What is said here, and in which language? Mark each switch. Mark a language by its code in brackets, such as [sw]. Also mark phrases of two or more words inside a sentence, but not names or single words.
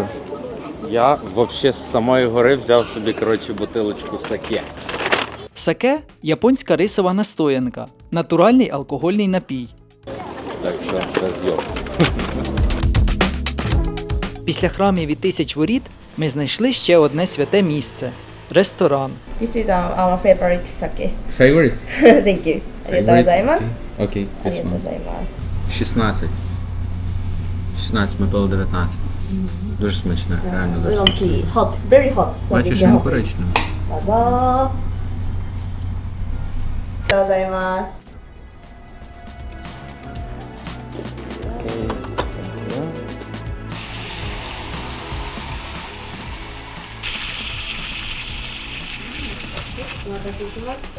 [uk] Я взагалі з самої гори взяв собі, бутилочку саке. Саке – японська рисова настоянка, натуральний алкогольний напій. Так що розйом. Після храмів і тисяч воріт ми знайшли ще одне святе місце – ресторан. [en] This is our favorite sake. Favorite? Thank you. [ja] ありがとうございます。 [uk] Окей, [ja] ありがとうございます。 [uk] 16. 16, ми пили 19. Дуже смачне, реально дуже [en] Oolong [uk] смачне. [en] tea, hot, very hot. [uk] Бачиш, він коричневий. [ja] どうぞ。ありがとうございます。お待たせしました。